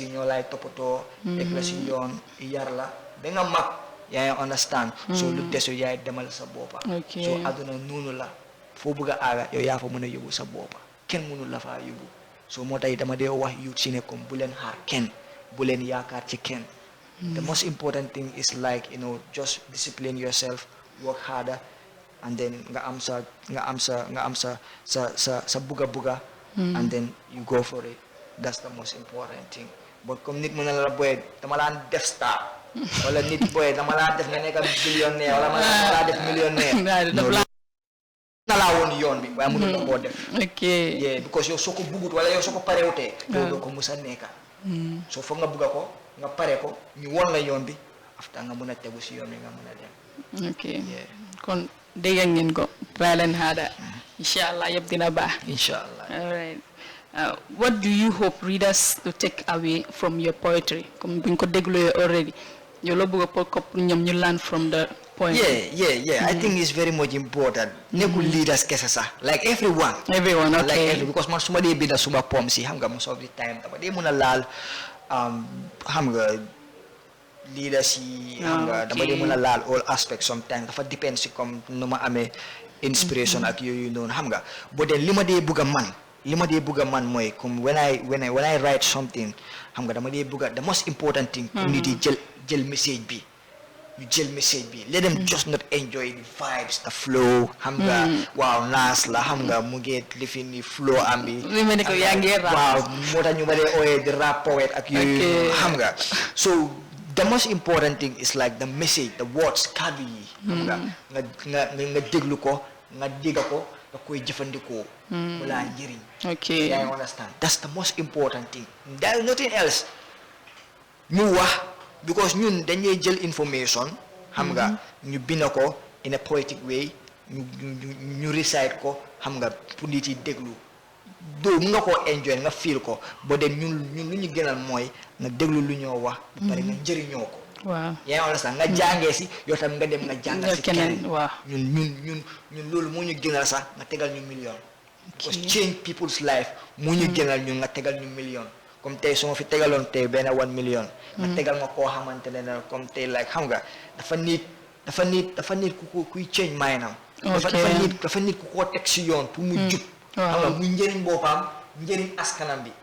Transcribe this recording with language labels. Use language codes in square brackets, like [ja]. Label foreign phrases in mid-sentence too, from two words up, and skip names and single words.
[wo] yi ñoo laay toppatoo teg la si yoon yar la ba nga mag yaay understand so lu des yow yaay demal sa boppa so àdduna noonu la foo bëgg a aaga yow yaa fa mën a yóbbu sa boppa kenn mënul la faa yóbbu so moo tax dama dee wax youth si ne comme bu leen xaar kenn bu leen yaakaar ci kenn [en] the most important thing is like you know just discipline yourself work harder and then [wo] nga am sa buga [en] and then you go for it that's the most important thing but [wo] comme nit mën na la boy dama laa def star wala nit boy dama laa def nga nekk billionaire wala ma laa def millionnaire na laa woon yoon bi waaye mënul la koo def because yow soo ko bugut wala yow soo ko parewutee yow doo ko musa nekka soo foog nga bugga ko nga pare ko ñu won la yoon bi after nga mën a tegu si yoon bi nga mën a dem kon dégg ngeen ko try leen harder inshallah yëpp dina baax inshallah [en] alright what do you hope readers to take away from your poetry comme [wo] buñ ko dégluwee [en] already [wo] yow loo bëgg a [en] pour [wo] ñoom ñu [en] learn from the point I think it's very much important [wo] nekkul leaders kese sax [en] like everyone like because [wo] man su ma dee binda suma poem si xam nga [en] most of the time [wo] dama dee mën a laal xam nga leaders yi xam nga dama dee mën a laal [en] all aspects sometimes [wo] dafa depend si comme nu ma amee inspiration ak yooyu noonu xam nga [en] but then [wo] li ma dee bëgg a man mooy comme [en] when I write something [wo] xam nga dama dee bëgg a [en] the most important thing [wo] pour nit yi jël message bi you jël message bi [en] let them just not enjoy the vibes the flow [wo] xam nga waaw naas la xam nga mu ngi lifin ni flow am bi waaw moo tax ñu ma dee ooyee di rap poet ak yooyu xam nga [en] so the most important thing is like the message, the words, [wo] kàddu yi. nga déglu ko nga dégga ko nga koy jëfandikoo. mu laa njëriñ. [en] Okay. I understand. That's the most important thing. There is nothing else. [wo] ñu wax because ñun dañuy jël information. xam nga ñu bind ko [en] in a poetic way [wo] ñu recite ko xam nga pour nit yi déglu. doo nga ko enjoy nga feel ko ba dem ñun lu ñu gënal mooy nga déglu lu ñoo wax ba pare nga njëriñoo ko. waaw yaa ngi understand nga jàngee si yow tam nga dem nga jàngal si keneen. waaw ñun loolu moo ñu gënal sax nga tegal ñu million. [en] because change people's life [wo] moo ñu gënal ñun nga tegal ñu million. comme tey su ma fi tegaloon tey benn 1 million. nga tegal ma koo xamante ne comme tey like xam nga dafa nit ku kuy change maanaam. dafa nit ku koo teg si yoon pour mu jub. xam nga mu njëriñ boppam njëriñ askanam bi.